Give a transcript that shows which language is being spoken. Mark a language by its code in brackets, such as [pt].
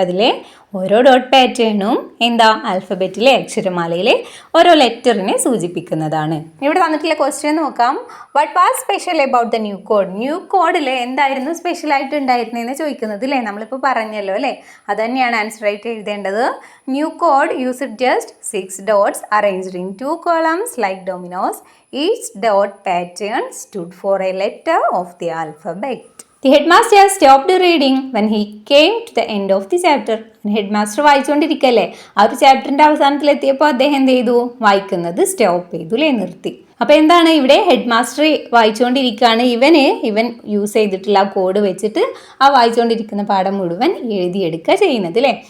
[ml] അതിലെ ഓരോ ഡോട്ട് പാറ്റേണും ആൽഫബറ്റിലെ അക്ഷരമാലയിലെ ഓരോ ലെറ്ററിനെ സൂചിപ്പിക്കുന്നതാണ്. ഇവിടെ തന്നിട്ടുള്ള ക്വസ്റ്റ്യൻ നോക്കാം. [en] What was special about the new code? [ml] New കോഡിൽ എന്തായിരുന്നു സ്പെഷ്യൽ ആയിട്ട് ഉണ്ടായിരുന്നതെന്ന് ചോദിക്കുന്നത് അല്ലേ. നമ്മളിപ്പോൾ പറഞ്ഞല്ലോ അല്ലേ, അത് തന്നെയാണ് ആൻസർ ആയിട്ട് എഴുതേണ്ടത്. [en] New code used just 6 dots arranged in 2 columns like dominoes. Each dot pattern stood for a letter of the alphabet. The headmaster stopped reading when he came to the end of the chapter. [ml] Headmaster വായിച്ചുകൊണ്ടിരിക്കല്ലേ, ആ ഒരു ചാപ്റ്ററിൻ്റെ അവസാനത്തിലെത്തിയപ്പോൾ അദ്ദേഹം എന്ത് ചെയ്തു, വായിക്കുന്നത് stop ചെയ്തു അല്ലേ, നിർത്തി. അപ്പോൾ എന്താണ് ഇവിടെ ഹെഡ് മാസ്റ്റർ വായിച്ചുകൊണ്ടിരിക്കുകയാണ്, ഇവൻ യൂസ് ചെയ്തിട്ടുള്ള ആ കോഡ് വെച്ചിട്ട് ആ വായിച്ചുകൊണ്ടിരിക്കുന്ന പാഠം മുഴുവൻ എഴുതിയെടുക്കുക ചെയ്യുന്നത് അല്ലേ.